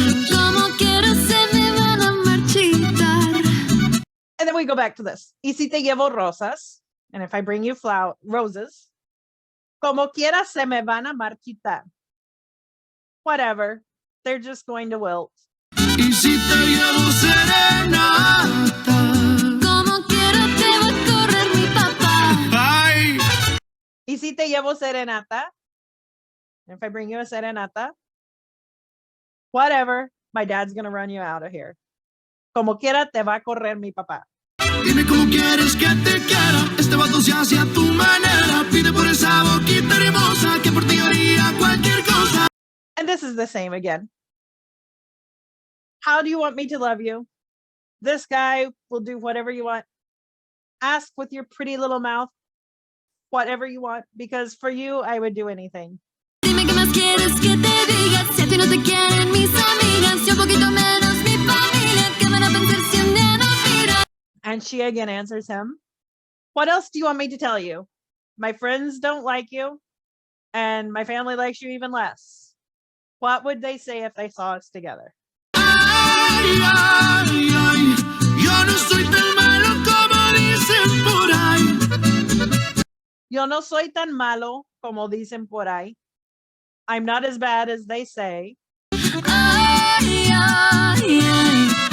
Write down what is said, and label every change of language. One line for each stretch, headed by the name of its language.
Spanish: Como quieres se me van a marchitar.
English: And then we go back to this.
Spanish: Y si te llevo rosas,
English: and if I bring you roses,
Spanish: como quiera se me van a marchitar.
English: Whatever, they're just going to wilt.
Spanish: Y si te llevo serenata. Como quiera te va a correr mi papá. Ay. Y si te llevo serenata,
English: if I bring you a serenata, whatever, my dad's going to run you out of here.
Spanish: Como quiera te va a correr mi papá. Dime cómo quieres que te quiera. Este vato se hace a tu manera. Pide por esa boquita hermosa que por ti haría cualquier cosa.
English: And this is the same again. How do you want me to love you? This guy will do whatever you want. Ask with your pretty little mouth whatever you want, because for you, I would do anything.
Spanish: Dime qué más quieres que te diga. Si a ti no te quieren mis amigas, si un poquito menos mi familia, ¿qué van a pensar si un día no mira?
English: And she again answers him, what else do you want me to tell you? My friends don't like you, and my family likes you even less. What would they say if they saw us together? Ay, ay, ay.
Spanish: Yo no soy tan malo como dicen por ahí. Yo no soy tan malo como dicen por ahí.
English: I'm not as bad as they say. Ay, ay, ay.